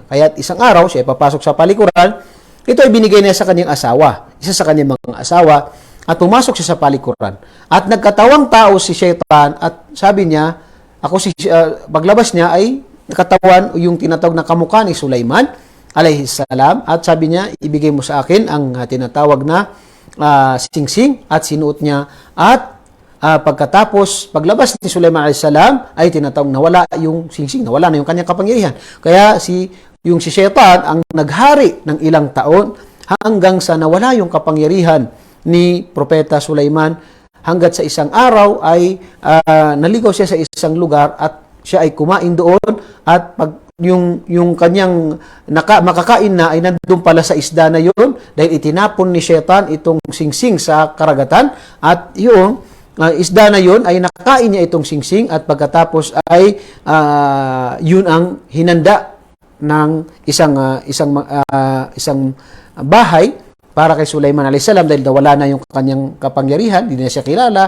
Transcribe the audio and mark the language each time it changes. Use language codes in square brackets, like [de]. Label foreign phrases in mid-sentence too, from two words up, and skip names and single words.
[tl] Kaya isang araw siya ipapasok sa palikuran, ito ay binigay niya sa kanyang asawa, isa sa kanyang mga asawa, at pumasok siya sa palikuran. At nagkatawang tao si Shaitan at sabi niya, paglabas niya ay nakatawan yung tinatawag na kamukha ni Sulaiman [ar] عليه السلام, [tl] at sabi niya, ibigay mo sa akin ang tinatawag na singsing, at sinuot niya. At paglabas ni Sulaiman [ar] عليه السلام [tl] ay tinatawag nawala yung singsing, nawala na yung kanyang kapangyarihan. Kaya si Shaitan ang naghari ng ilang taon hanggang sa nawala yung kapangyarihan ni Propeta Sulaiman, hanggat sa isang araw ay naligaw siya sa isang lugar at siya ay kumain doon, at pag yung kanyang makakain na ay nandun pala sa isda na yun dahil itinapon ni Shaitan itong singsing sa karagatan, at yung isda na yun ay nakain niya itong singsing, at pagkatapos ay yun ang hinanda ng isang bahay para kay Sulaiman [ar] عليه السلام [tl] dahil nawala na yung kanyang kapangyarihan, hindi na siya kilala.